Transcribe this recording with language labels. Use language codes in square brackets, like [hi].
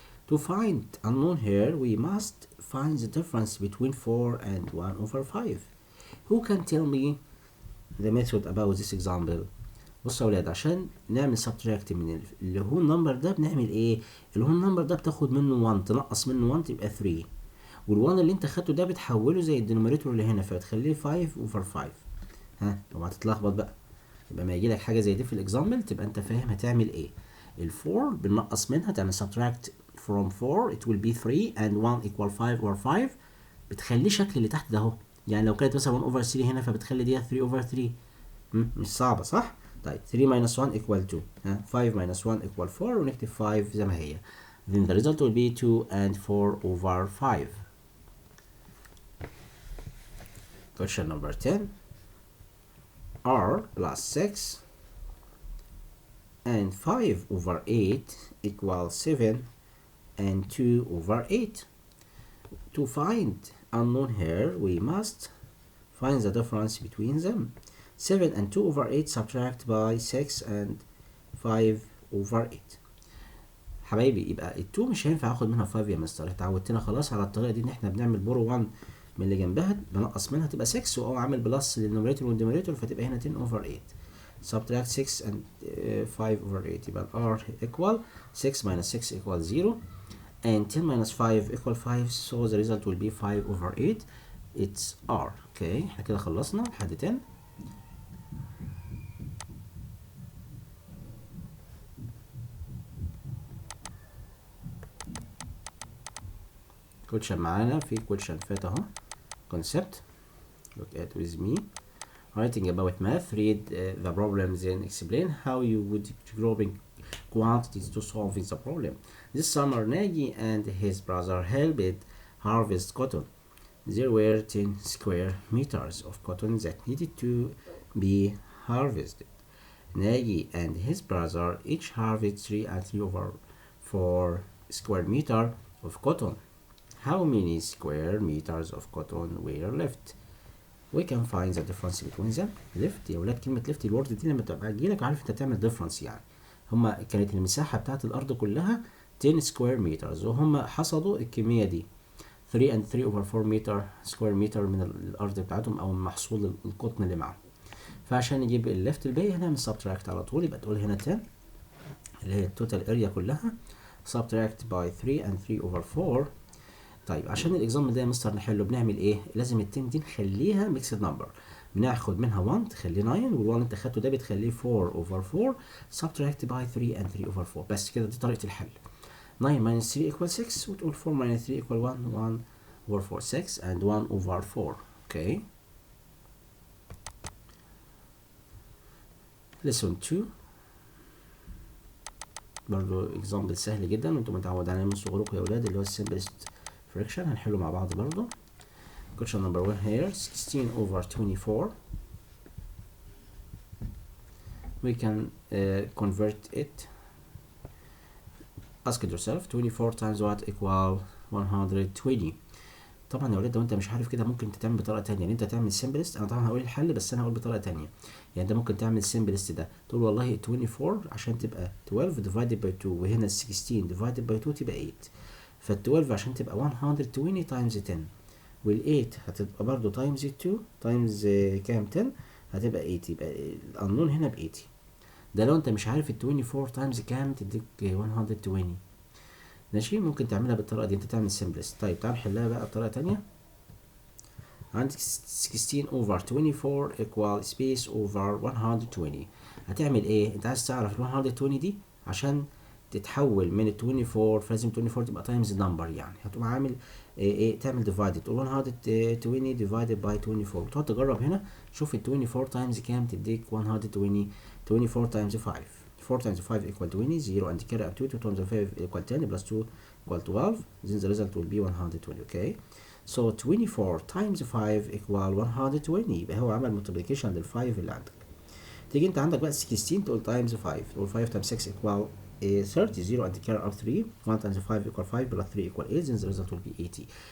[en] To find unknown here we must find the difference between 4 and 1 over 5. [ar] Who can tell me the method about this example؟ بصوا يا ولاد، عشان نعمل subtract من اللي هو النمبر ده بنعمل ايه؟ اللي هو النمبر ده بتاخد منه 1 تنقص منه 1 تبقى 3، وال1 اللي انت خدته ده بتحوله زي الدينوميريتور اللي هنا فبتخليه 5 over 5. ها لو هتتلخبط بقى يبقى ما يجيلك حاجه زي دي في الاكزامبل تبقى انت فاهم هتعمل ايه. [en] ال4 بننقص منها تعمل subtract from 4 it will be 3 and 1 equal 5 over 5. [ar] بتخليه شكل اللي تحت ده اهو، يعني لو كانت مثلا 1 over 3 هنا فبتخلي دي 3 over 3. [en] مش صعبه صح؟ طيب 3 minus 1 equal 2. 5 minus 1 equal 4 ونكتب 5 زي ما هي. Then the result will be 2 and 4 over 5. Question number 10. R plus 6 and 5 over 8 equals 7 and 2 over 8. To find unknown here, we must find the difference between them. 7 and 2 over 8 subtract by 6 and 5 over 8. [ar] حبايبي يبقى ال 2 مش هينفع اخد منها 5 يا مستر، اتعودتنا خلاص على الطريقه دي ان احنا بنعمل بورو 1 من اللي جنبها بنقص منها تبقى 6 واقوم عامل بلس للنوميريتور والدينوميريتور فتبقى هنا 10 over 8. [en] subtract 6 and 5 over 8 يبقى R equal 6 minus 6 equals 0 and 10 minus 5 equal 5, so the result will be 5 over 8. It's R. [ar] اوكي احنا كده خلصنا لحد 10. question معانا في question فات اهو concept. [en] look at with me. Writing about math, read the problems and explain how you would grouping quantities to solving the problem. This summer, Nagy and his brother helped harvest cotton. There were 10 square meters of cotton that needed to be harvested. Nagy and his brother each harvested 3 and 3 over 4 square meter of cotton. How many square meters of cotton were left? We can find the difference between them. [ar] left يا ولاد، كلمة left الورد دي لما تبقى تجيلك عارف انت تعمل difference، يعني هما كانت المساحة بتاعت الأرض كلها 10 square meters وهم حصدوا الكمية دي 3 and 3 over 4 meter square meter من الأرض بتاعتهم أو من محصول القطن اللي معاهم. فعشان نجيب الليفت الباقي هنعمل subtract على طول، يبقى تقول هنا 10 اللي هي التوتال اريا كلها subtract by 3 and 3 over 4. طيب عشان الاكزامبل ده يا مستر نحله بنعمل ايه؟ لازم ال 10 دي نخليها ميكسد نمبر، بناخد منها 1 تخليه 9 وال1 انت خدته ده بتخليه 4 over 4 subtract by 3 and 3 over 4. بس كده دي طريقة الحل. [en] 9 minus 3 equals 6 وتقول 4 minus 3 equal 1 1 over 4 6 and 1 over 4. [ar] اوكي lesson 2 برضو اكزامبل سهل جدا وانتم متعودين عليه من صغركم يا ولاد، اللي هو simplest fraction هنحله مع بعض برضو. [en] question number 1 here 16 over 24. we can convert it. ask yourself 24 times what equal 120. [ar] طبعا يا ولاد لو انت مش عارف كده ممكن تعمل بطريقه تانية، يعني انت تعمل simplest. انا طبعا هقول الحل بس انا هقول بطريقه تانية، يعني انت ممكن تعمل simplest ده تقول والله 24 عشان تبقى 12 divided by 2 وهنا 16 divided by 2 تبقى 8، فال12 عشان تبقى 120 times 10 وال8 هتبقى برضو times 2 times كام 10 هتبقى 8، يبقى القانون هنا ب 80. ده لو انت مش عارف ال 24 times كام تديك 120. ماشي ممكن تعملها بالطريقه دي، انت تعمل simplest. طيب تعال نحلها بقى بطريقه تانية. عندك 16 over 24 equal space over 120. هتعمل ايه؟ انت عايز تعرف ال 120 دي عشان تتحول من ال 24 فلازم 24 تبقى تايمز نمبر، يعني هتقوم عامل ايه تعمل ديفايد تقول 120 divided by 24 وتقعد تجرب هنا شوف ال 24 تايمز كام تديك 120. [en] 24 times 5 4 times 5 equal 20 0 and carry up 2 2 times 5 equal 10 plus 2 equal 12, then the result will be 120. okay so 24 times 5 equal 120 يبقى هو عمل multiplication لل 5 اللي عندك. تيجي انت عندك بقى 16 تقول times 5 تقول 5 times 6 equal 30 0 and carry up 3 1 times 5 equal 5 plus 3 equal 8 then the result will be 80.